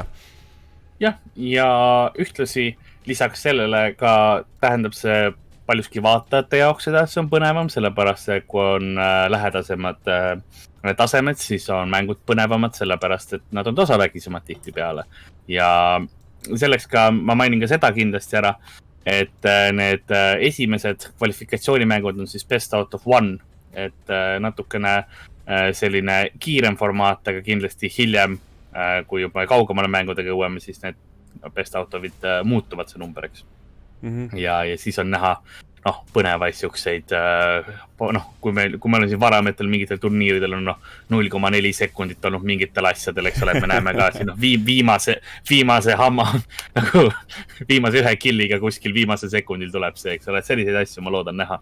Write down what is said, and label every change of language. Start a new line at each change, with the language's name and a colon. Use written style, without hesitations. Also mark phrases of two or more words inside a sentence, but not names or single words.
Estonian: Jah, ja ühtlasi lisaks sellele ka tähendab see paljuski vaatajate jaoks seda, et see on põnevam, sellepärast, et kui on lähedasemad tasemed, siis on mängud põnevamad, sellepärast, et nad on tasavägisemad tihti peale. Ja selleks ka ma mainin ka seda kindlasti ära, et need esimesed kvalifikatsioonimängud on siis
English: best out of
Estonian: 1, et natukene selline kiirem formaat, aga kindlasti hiljem, kui juba kaugemale mängudega jõuame, siis need
English: best out of'id
Estonian: muutuvad see number, eks. Ja siis on näha põnevaid siukseid, kui meil on siin varametel mingitel turniiridel on 0,4 sekundit olnud mingitel asjadel, eks ole, et me näeme ka siin viimase hamma, nagu viimase 1 killiga kuskil viimase sekundil tuleb see, eks ole, et selliseid asju ma loodan näha.